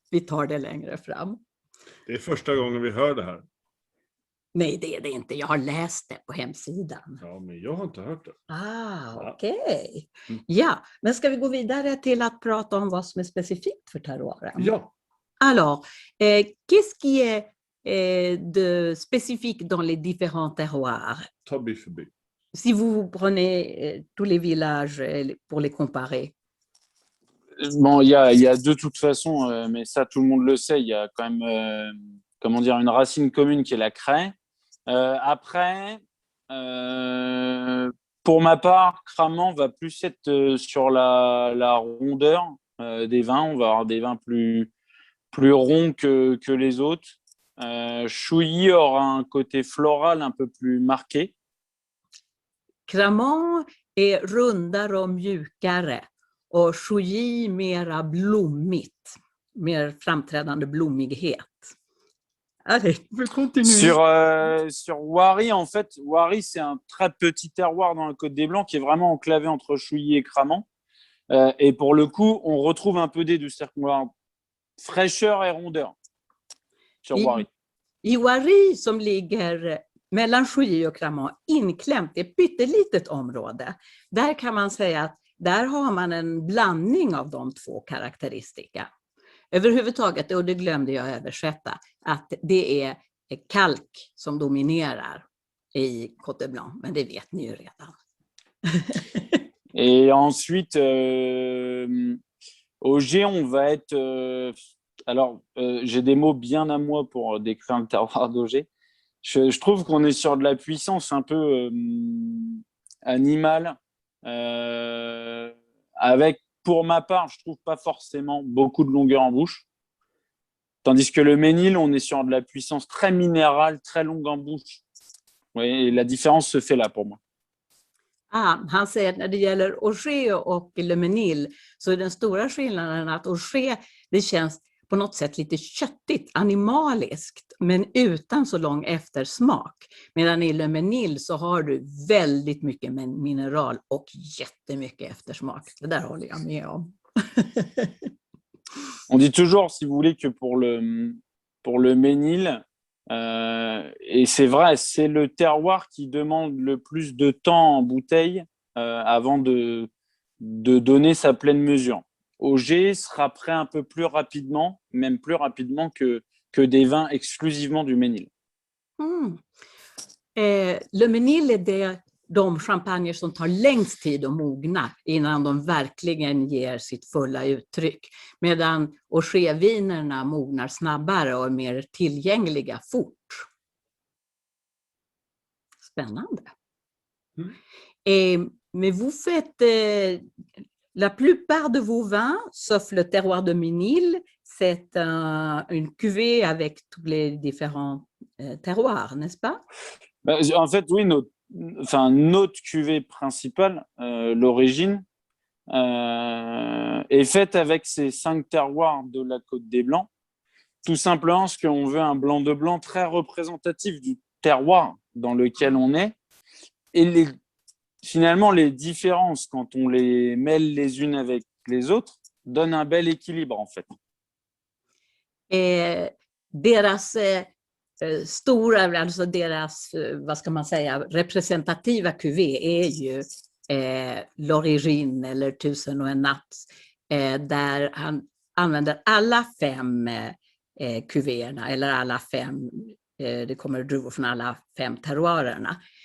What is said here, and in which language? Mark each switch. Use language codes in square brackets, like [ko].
[sv] Vi tar det längre fram. Det är första gången vi hör det här. Nej, det är det inte. Jag har läst det på hemsidan. Ja, men jag har inte hört det. Okej. Ja, men ska vi gå vidare till att prata om vad som är specifikt för terroiren? Ja. [fr] Alors, qu'est-ce qui est spécifiques dans les différents terroirs? [sv] Ta mig förbi. [fr] Si vous prenez tous les villages pour les comparer. Bon, il y a de toute façon, mais ça tout le monde le sait, il y a quand même comment dire, une racine commune qui est la craie. Après, pour ma part, Cramant va plus être sur la rondeur des vins. On va avoir des vins plus ronds que les autres. Chouilly aura un côté floral un peu plus marqué. [sv] Cramant är rundare och mjukare och Chouilly mera blommigt, mer framträdande blommighet. [fr] Allez, je continue. Sur Wary, en fait, Wary, c'est un très petit terroir dans la Côte des Blancs qui est vraiment enclavé entre Chouilly et Cramant. Et pour le coup, on retrouve un peu des deux, c'est-à-dire qu'on va avoir fraîcheur et rondeur sur Wary. [sv] I Wary som ligger mellan Chouilly och Cramant, inklämt i ett pyttelitet område, där kan man säga att där har man en blandning av de två karaktäristika. Överhuvudtaget, och det glömde jag översätta, att det är kalk som dominerar i Côte Blanc, men det vet ni ju redan. [fr] Et ensuite, au G, on va être... j'ai des mots bien à moi pour décrire le terroir d'Auger. Je trouve qu'on est sur de la puissance un peu animale, avec, pour ma part, je trouve pas forcément beaucoup de longueur en bouche. Tandis que le Ménil, on est sur de la puissance très minérale, très longue en bouche. Oui, et la différence se fait là pour moi. [sv] Han säger att när det gäller Auger och Le Ménil så är den stora skillnaden att Auger, det känns på något sätt lite köttigt, animaliskt, men utan så lång eftersmak. Medan i Le Ménil så har du väldigt mycket mineral och jättemycket eftersmak. Det där håller jag med om. [fr] On dit toujours, si vous voulez, que pour le Ménil, et c'est vrai, c'est le terroir qui demande le plus de temps en bouteille avant de donner sa pleine mesure. Auger sera prêt un peu plus rapidement, même plus rapidement que des vins exclusivement du Ménil. [sv] Le Ménil är de champagner som tar längst tid att mogna innan de verkligen ger sitt fulla uttryck. Medan Augervinerna mognar snabbare och är mer tillgängliga fort. Spännande. [fr] Mais vous faites la plupart de vos vins, sauf le terroir de Ménil, c'est une cuvée avec tous les différents terroirs, n'est-ce pas? En fait, oui, notre cuvée principale, l'origine, est faite avec ces 5 terroirs de la Côte des Blancs, tout simplement parce qu'on veut un blanc de blanc très représentatif du terroir dans lequel on est. Et finalement, les différences, quand on les mêle les unes avec les autres, donnent un bel équilibre, en fait. [sv] Deras stora, alltså deras, vad ska man säga, representativa kuvé är ju L'Origine eller Tusen och en natt, där han använder alla 5 kuvéerna, eller alla 5, det kommer druvor från alla 5 terroirerna.